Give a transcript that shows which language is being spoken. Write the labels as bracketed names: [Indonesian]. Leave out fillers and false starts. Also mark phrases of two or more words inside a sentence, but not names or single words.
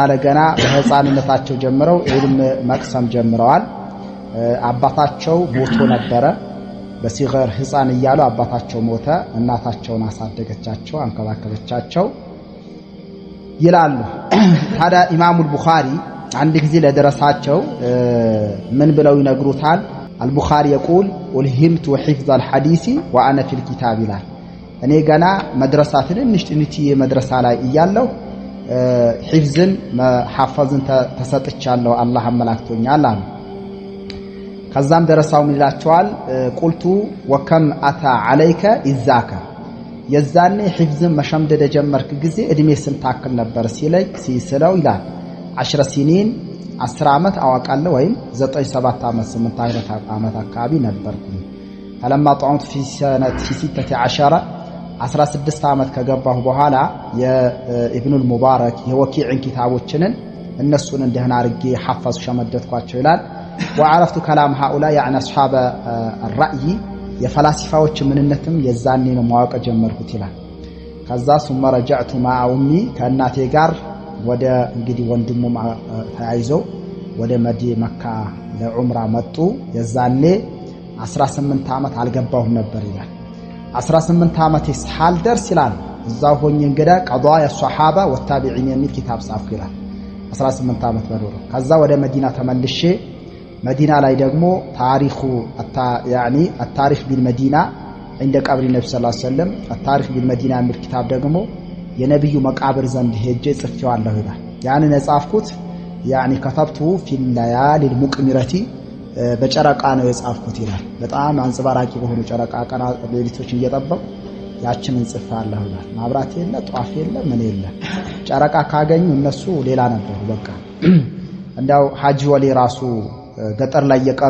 [Amharic] ለገና በህፃንነታቸው ጀምረው ዒልም መቅሰም ጀምረዋል። አባታቸው ሞቶ ነበረ። በሲገር ህፃን እያሉ አባታቸው ሞተ። እናታቸውን አሳደገቻቸው፣ አንከባከበቻቸው ይላሉ። ታዲያ ኢማሙ አልቡኻሪ አንድ ጊዜ ለደረሳቸው ምን ብለው ይነግሩታል? አልቡኻሪ [Arabic] يقول ألهمت حفظ الحديث وأنا في الكتاب [Amharic] ይላል። እኔ ገና መድረሳ ትንሽ መድረሳ ላይ እያለሁ ሒፍዝን መሐፈዝን ተሰጥቻለሁ አላህ አመላክቶኛል አሉ። ከዛም ደረሳው ምን ይላቸዋል? [Arabic] قلت وكم أتى عليك إذ ذاك [Amharic] የዛኔ ሒፍዝን መሸምደድ ጀመርክ ጊዜ እድሜ ስንት ታክል ነበር ሲለው ይላል 10 سنين 10 ዓመት አዋቃለሁ ወይም 9-7 ዓመት 8 ዓመት አካባቢ ነበርኩ። [Arabic] فلما طعنت في سنة [Amharic] 16 ዓመት ከገባሁ በኋላ የኢብኑል ሙባረክ የወኪዕን ኪታቦችንን እነሱን እንደህና አርጌ ሐፈዝ ሸመደድኳቸው ይላል። [Arabic] وعرفت كلام هؤلاء يعني اصحاب الرأي [Amharic] የፈላሲፋዎች ምንነትም የዛኔ ነው ማወቅ ጀመርኩት ይላል። ከዛ ثم [Arabic] رجعت مع امي [Amharic] ከእናቴ ጋር ወደ እንግዲህ ወንድሙ ተያይዘው ወደ መካ ለዑምራ መጡ። የዛኔ 18 ዓመት አልገባሁም ነበር ይላል። 18 ዓመት ይስሐል ደርስ ይላል። እዛው ሆኜ እንግዳ [Arabic] قضايا الصحابة والتابعين [Amharic] የሚል ኪታብ ጻፍኩ ይላል። 18 ዓመት በኖረ ከዛ ወደ መዲና ተመልሼ መዲና ላይ ደግሞ ታሪኹ يعني [Arabic] التاريخ بالمدينة عند قبر النبي صلى الله عليه وسلم التاريخ بالمدينة [Amharic] የሚል ኪታብ ደግሞ የነብዩ መቃብር ዘንድ ሄጄ ጽፌዋለሁ ይላል። ያን ነጻፍኩት [Arabic] يعني كتبته في الليالي المقمرة [Amharic] በጨረቃ ነው የጻፍኩት ይላል። በጣም አንጽባራቂ በሆኑ ጨረቃ ቀና ሌሊቶችን እየጠበቁ ያችንን ጽፋለሁ ይላል። ማብራት የለ ጧፍ የለ ምን የለ ጨረቃ ካገኙ እነሱ ሌላ ነበሩ። በቃ እንዳው ሐጂ ወሊ ራሱ ገጠር ላይ የቀሩ